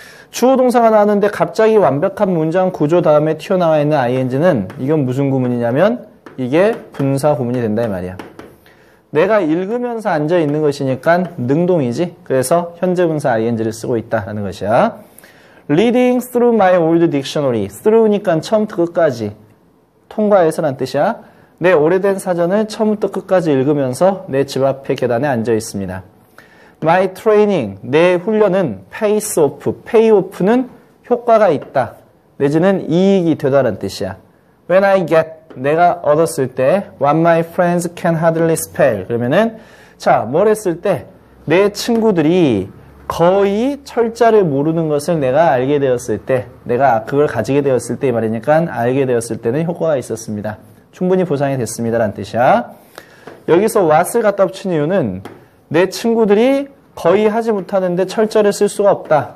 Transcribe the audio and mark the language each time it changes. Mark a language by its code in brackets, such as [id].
[ko] 주어 동사가 나왔는데 갑자기 완벽한 문장 구조 다음에 튀어나와 있는 ing는 이건 무슨 구문이냐면 이게 분사 구문이 된다 이 말이야. 내가 읽으면서 앉아 있는 것이니까 능동이지. 그래서 현재 분사 ing를 쓰고 있다라는 것이야. [en] Reading through my old dictionary. [ko] through니까 처음부터 끝까지. 통과해서란 뜻이야. 내 오래된 사전을 처음부터 끝까지 읽으면서 내 집 앞에 계단에 앉아 있습니다. [en] My training, [ko] 내 훈련은 [en] pays off, [ko] pay off는 효과가 있다. 내지는 이익이 되다라는 뜻이야. [en] When I get, [ko] 내가 얻었을 때 [en] what my friends can hardly spell. [ko] 그러면은 자, 뭘 했을 때 내 친구들이 거의 철자를 모르는 것을 내가 알게 되었을 때, 내가 그걸 가지게 되었을 때 이 말이니까 알게 되었을 때는 효과가 있었습니다. 충분히 보상이 됐습니다 라는 뜻이야. 여기서 what을 갖다 붙인 이유는 내 친구들이 거의 하지 못하는데 철자를 쓸 수가 없다.